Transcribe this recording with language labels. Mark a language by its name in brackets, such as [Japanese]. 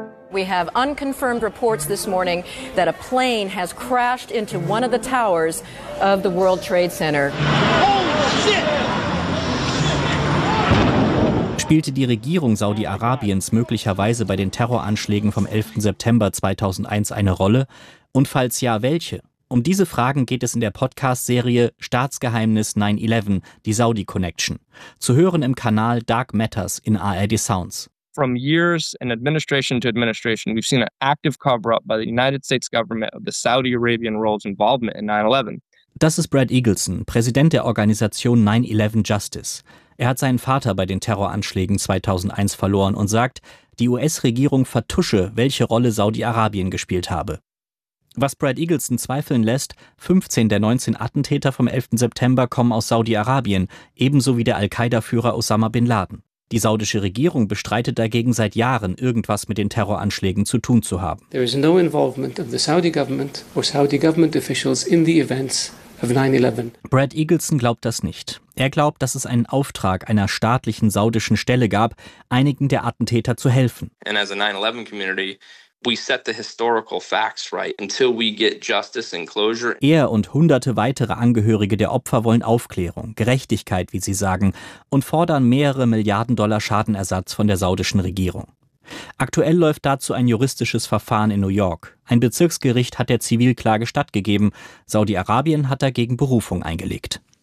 [English] We have unconfirmed reports this morning that a plane has crashed into one of the towers of the World Trade Center. [German] Spielte die Regierung Saudi-Arabiens möglicherweise bei den Terroranschlägen vom 11. September 2001 eine Rolle? Und falls ja, welche? Um diese Fragen geht es in der Podcast-Serie Staatsgeheimnis 9/11, die Saudi Connection. Zu hören im Kanal Dark Matters in ARD Sounds. [English] From years in administration to administration, we've seen an active cover-up by the United States government of the Saudi Arabian role's involvement in 9/11. [German] Das ist Brad Eagleson, Präsident der Organisation 9/11 Justice. Er hat seinen Vater bei den Terroranschlägen 2001 verloren und sagt, die US-Regierung vertusche, welche Rolle Saudi-Arabien gespielt habe. Was Brad Eagleson zweifeln lässt, 15 der 19 Attentäter vom 11. September kommen aus Saudi-Arabien, ebenso wie der Al-Qaida-Führer Osama bin Laden. Die saudische Regierung bestreitet dagegen seit Jahren, irgendwas mit den Terroranschlägen zu tun zu haben. [English] There is no involvement of the Saudi government or Saudi government officials in the events. [German] Brad Eagleson glaubt das nicht. Er glaubt, dass es einen Auftrag einer staatlichen saudischen Stelle gab, einigen der Attentäter zu helfen. [English] And as a 9/11 community, we set the historical facts right until we get justice and closure. [German] Er und hunderte weitere Angehörige der Opfer wollen Aufklärung, Gerechtigkeit, wie sie sagen, und fordern mehrere Milliarden Dollar Schadenersatz von der saudischen Regierung. Aktuell läuft dazu ein juristisches Verfahren in New York. Ein Bezirksgericht hat der Zivilklage stattgegeben. Saudi-Arabien hat dagegen Berufung eingelegt.